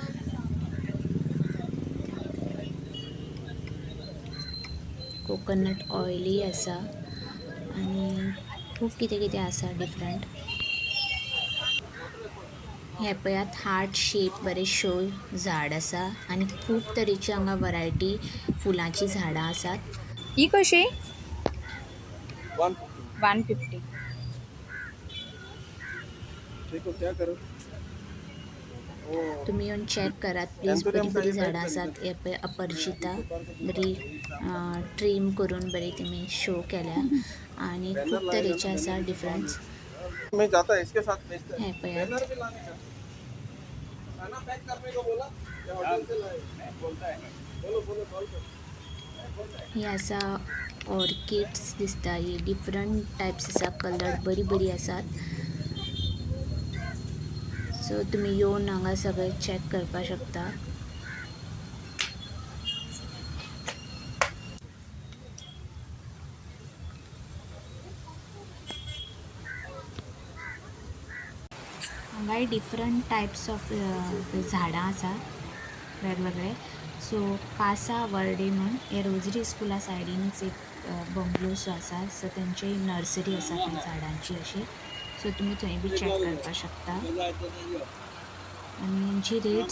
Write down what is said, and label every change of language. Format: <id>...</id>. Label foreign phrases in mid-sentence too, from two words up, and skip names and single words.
<en>coconut oily</en> <kok>आसा आणि खूब कितें कितें आसा डिफरंट हे पळयात</kok> <en>heart shape</en> <kok>बरे शो झाड आसा आणि खूब तरेची हांगा वरायटी फुलांची झाडां आसात ही कशी 150. 150.</kok> <hi>देखो क्या करो</hi> <kok>तुम्ही येऊन चेक करात प्लीज बरी बरी झाडां आसात हे पळय अपरजिता बरी ट्रीम करून बरी तुम्ही शो केल्या आणि खूब तरेचे आसा डिफरंट</kok> <hi>मैं जाता है इसके साथ भेजते हैं</hi> <kok>हे पळयात</kok> <hi>बैनर भी लाने का खाना पैक करने को बोला या होटल से लाए बोलता है बोलो बोलो कॉल कर</hi> <kok>ही आसा ऑर्किड्स दिसता ही</kok> <en>different types</en> <kok>आसा कलर बरी बरी आसात सो तुम्ही येवन हांगा सगळे चेक करपाक शकता हांगाय</kok> <en>different types of</en> <kok>झाडां आसा वेगवेगळे सो कासा वर्डे म्हणून हे रोजरी स्कुला सायडीनच एक बंगलोसो आसा सो तेंची नर्सरी आसा थंय झाडांची अशी सो तुम्ही थंय बी चेक करपाक शकता आणि यांची रेट्स</kok>